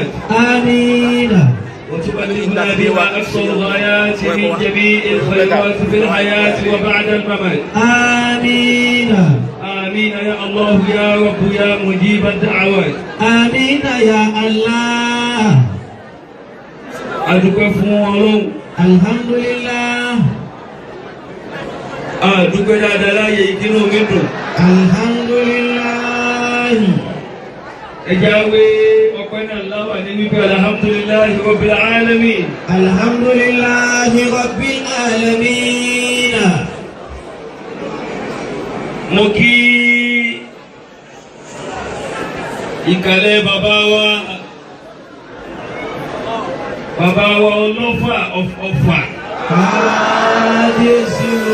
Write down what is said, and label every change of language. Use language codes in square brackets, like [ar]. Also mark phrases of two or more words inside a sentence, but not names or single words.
[ar] آمين. وتبلغنا بها أقصى الغايات من جميع الخيرات في الحياة وبعد الممات. آمين. آمين يا الله يا رب يا مجيب الدعوات. آمين يا الله. [yo] adúpẹ́ fún Ọlọ́run. [ar] alhamdulillah. [yo] adúpẹ́ dáadáa láàyè ìdínú mi dùn. [ar] alhamdulillah. [yo] ẹja wé ọpẹ́ náà láwà ní wípé [ar] الحمد لله رب العالمين. الحمد لله رب العالمين. [yo] mo kí ìkàlẹ̀ bàbá wa ọlọ́fà ọ̀fà. kábíyèsí.